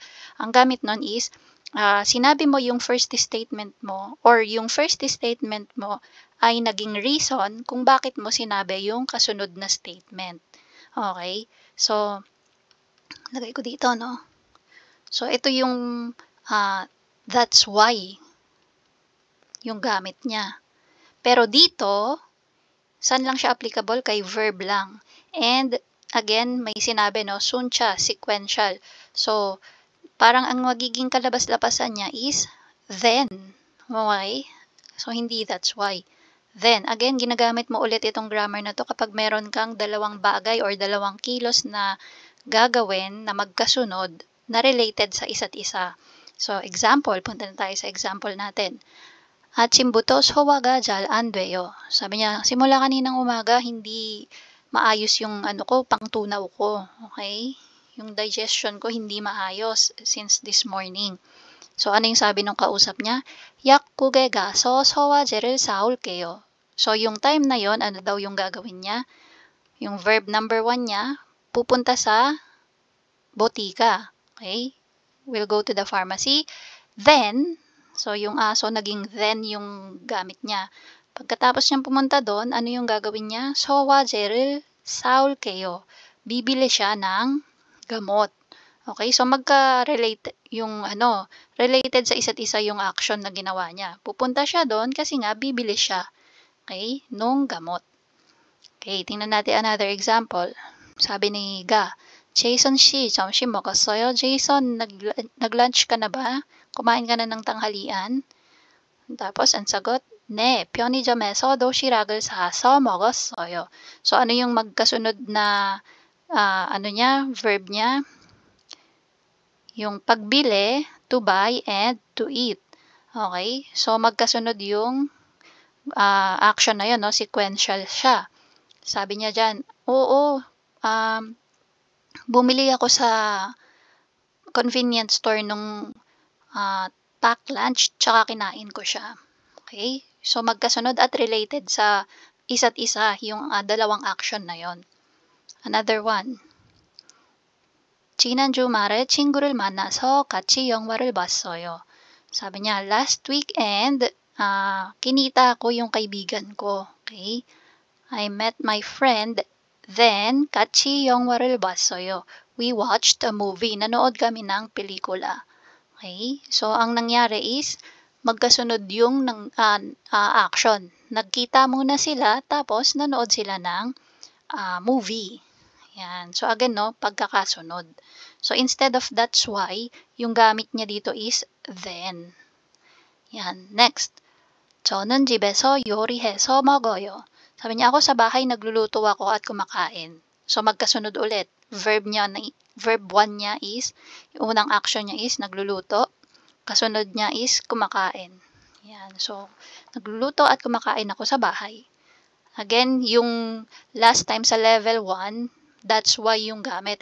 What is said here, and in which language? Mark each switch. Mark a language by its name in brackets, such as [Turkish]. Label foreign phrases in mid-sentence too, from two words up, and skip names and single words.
[Filipino] Ang gamit nun is, sinabi mo yung [English] first statement [Filipino] mo or yung [English] first statement [Filipino] mo ay naging reason kung bakit mo sinabi yung kasunod na statement. Okay? So, lagay ko dito, no? So, ito yung [English] that's why [Filipino] yung gamit niya. Pero dito, saan lang siya applicable? Kay verb lang. And, again, may sinabi, no? Suncha, sequential. So, parang ang magiging kalabas-labasan niya is then. Okay? So, hindi [English] that's why. Then, again, [Filipino] ginagamit mo ulit itong grammar na to kapag meron kang dalawang bagay or dalawang kilos na gagawin na magkasunod na related sa isa't isa. So, example, punta na tayo sa example natin. [Korean] 아침부터 소화가 잘 안 돼요. [Filipino] Sabi niya, simula kaninang umaga, hindi maayos yung pangtunaw ko. Okay? Yung digestion ko hindi maayos [English] since this morning. [Filipino] So, ano yung sabi ng kausap niya? [Korean] 약국에 가서 소화제를 사올게요. [Filipino] So, yung time na yon, ano daw yung gagawin niya? Yung verb number 1 niya, pupunta sa botika. [English] Okay? We'll go to the pharmacy. Then, so [Filipino] yung aso, naging then yung gamit niya. Pagkatapos niyang pumunta doon, ano yung gagawin niya? [Korean] 소화제를 사올게요. [Filipino] Bibili siya ng gamot. Okay? So, magka-relate yung related sa isa't isa yung action na ginawa niya. Pupunta siya doon kasi nga bibili siya. Okay? Nung gamot. Okay, tingnan natin [English] another example. [Filipino] Sabi ni Ga, Jason 씨, [Korean] 점심 먹었어요? [Filipino] Jason, nag-lunch ka na ba? Kumain ka na ng tanghalian? Tapos, ang sagot, [Korean] 네, 편의점에서 도시락을 사서 먹었어요. [Filipino] So, ano yung magkasunod na verb niya? Yung pagbili, [English] to buy, and to eat. Okay? [Filipino] So, magkasunod yung action na yun, no? Sequential siya. Sabi niya dyan, oo, bumili ako sa [English] convenience store [Filipino] nung [English] pack lunch, [Filipino] tsaka kinain ko siya. Okay? So, magkasunod at related sa isa't isa yung dalawang action na yon. Another one. [Korean] 지난 주말에 친구를 만나서 같이 영화를 봤어요. [Filipino] Sabi niya, last weekend, kinita ko yung kaibigan ko. [English] Okay? I met my friend, then [Korean] 같이 영화를 봤어요. [English] We watched a movie. [Filipino] Nanood kami ng pelikula. Okay? So, ang nangyari is, magkasunod yung action. Nagkita muna sila, tapos nanood sila ng movie. Yan. So, again, no, pagkakasunod. [English] So, instead of that's why, [Filipino] yung gamit niya dito is then. Yan. Next. [Korean] 저는 집에서 요리해서 먹어요. [Filipino] Sabi niya, ako sa bahay nagluluto ako at kumakain. So, magkasunod ulit. Verb 1 niya is, yung unang action niya is nagluluto. Kasunod niya is kumakain. Yan. So, nagluluto at kumakain ako sa bahay. Again, yung last time sa level 1, [English] that's why [Filipino] yung gamit.